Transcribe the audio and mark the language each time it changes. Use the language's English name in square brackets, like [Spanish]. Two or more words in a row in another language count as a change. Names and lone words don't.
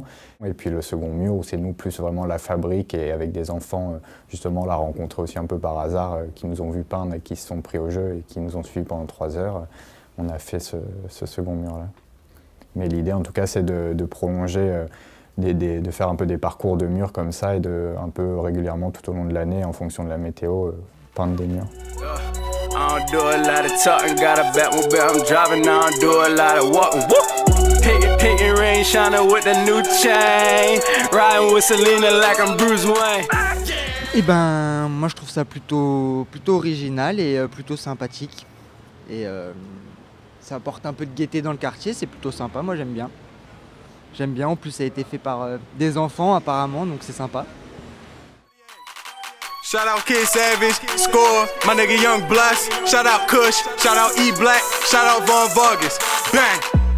[French] Et puis le second mur, où c'est nous plus vraiment la fabrique, et avec des enfants, justement, on l'a rencontré aussi un peu par hasard, qui nous ont vu peindre et qui se sont pris au jeu et qui nous ont suivis pendant 3 heures. On a fait ce second mur-là. Mais l'idée, en tout cas, c'est de prolonger, de faire un peu des parcours de murs comme ça, et de un peu régulièrement, tout au long de l'année, en fonction de la météo, peindre des murs. [English] I don't do a lot of talking, got a Batmobile, I'm driving, I don't do a lot of walking. Pinky ring shining with the new chain. Riding with Selena like I'm Bruce Wayne. [French] Eh ben, moi je trouve ça plutôt original et plutôt sympathique. Et ça apporte un peu de gaieté dans le quartier, c'est plutôt sympa, moi j'aime bien. J'aime bien, en plus ça a été fait par des enfants apparemment, donc c'est sympa. [English] Shout out Kid Savage, Score, my nigga Young Blast. Shout out Kush, shout out E Black, shout out Von Vargas. Bang!